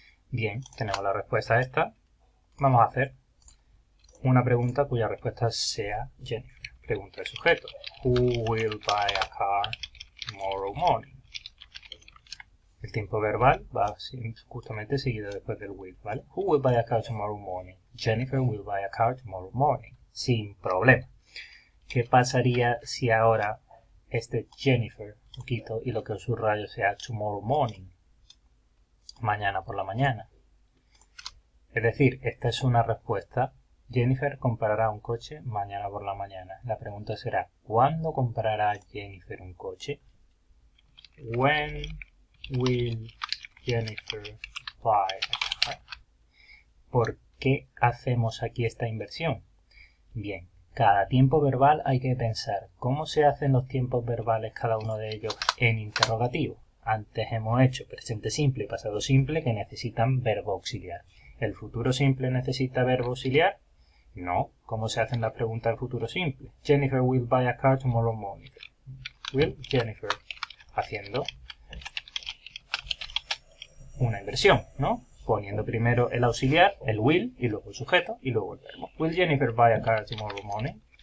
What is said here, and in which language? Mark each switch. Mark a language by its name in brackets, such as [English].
[Spanish] Bien, tenemos la respuesta a esta. Vamos a hacer una pregunta cuya respuesta sea Jennifer. Pregunta de sujeto. [English] Who will buy a car tomorrow morning? [Spanish] El tiempo verbal va justamente seguido después del will, ¿vale? [English] Who will buy a car tomorrow morning? Jennifer will buy a car tomorrow morning. [Spanish] Sin problema. ¿Qué pasaría si ahora este Jennifer lo quito y lo que os subrayo sea [English] tomorrow morning? [Spanish] Mañana por la mañana. Es decir, esta es una respuesta. Jennifer comprará un coche mañana por la mañana. La pregunta será, ¿cuándo comprará Jennifer un coche? [English] When will Jennifer buy a car? [Spanish] ¿Por qué hacemos aquí esta inversión? Bien, cada tiempo verbal hay que pensar cómo se hacen los tiempos verbales cada uno de ellos en interrogativo. Antes hemos hecho presente simple y pasado simple que necesitan verbo auxiliar. ¿El futuro simple necesita verbo auxiliar? No. ¿Cómo se hacen las preguntas en futuro simple? [English] Jennifer will buy a car tomorrow morning. Will [Spanish] Jennifer, haciendo una inversión, ¿no? Poniendo primero el auxiliar, el will, y luego el sujeto, y luego el verbo. [English] Will Jennifer buy a car tomorrow morning?